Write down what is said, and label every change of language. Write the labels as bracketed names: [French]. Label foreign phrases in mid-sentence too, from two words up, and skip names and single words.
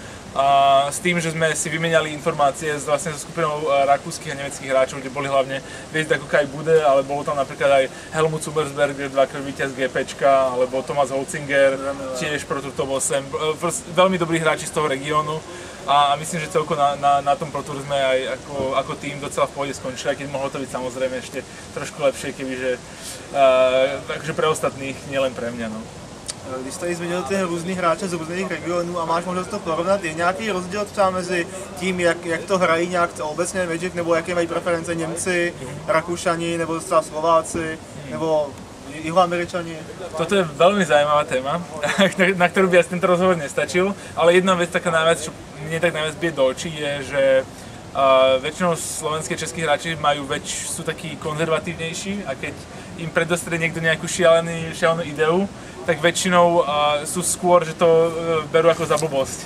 [Slovak] A s tým, že sme si vymenali informácie vlastne so skupinou rakúskych a nemeckých hráčov, kde boli hlavne hviezdy ako Kai Bude, ale bolo tam napríklad aj Helmut Zubersberger, dvakrát víťaz GPčka, alebo Thomas Holzinger, tiež Pro Tour Top 8. Veľmi dobrí hráči z toho regiónu a myslím, že celko na tom Pro Tour sme aj ako tým docela v pohode skončili, aj keď mohlo to byť samozrejme ešte trošku lepšie, kebyže takže pre ostatných, nielen pre mňa. No. [Czech] Když tady zmínil ty různý hráče z různých regionů a máš možnost to porovnat, je nějaký rozdíl třeba mezi tím, jak to hrají nějak obecně Magic, nebo jaké mají preference Němci, Rakúšani, nebo třeba Slováci, nebo Jihoameričani? [Slovak] Toto je veľmi zaujímavá téma, na ktorú by asi tento rozhovor nestačil, ale jedna vec taká najviac, čo mne tak najviac bije do očí, je, že väčšinou slovenské českí hráči sú takí konzervatívnejší a keď im predostrie niekto nejakú šialenú ideu, tak väčšinou sú skôr, že to berú ako za blbosť.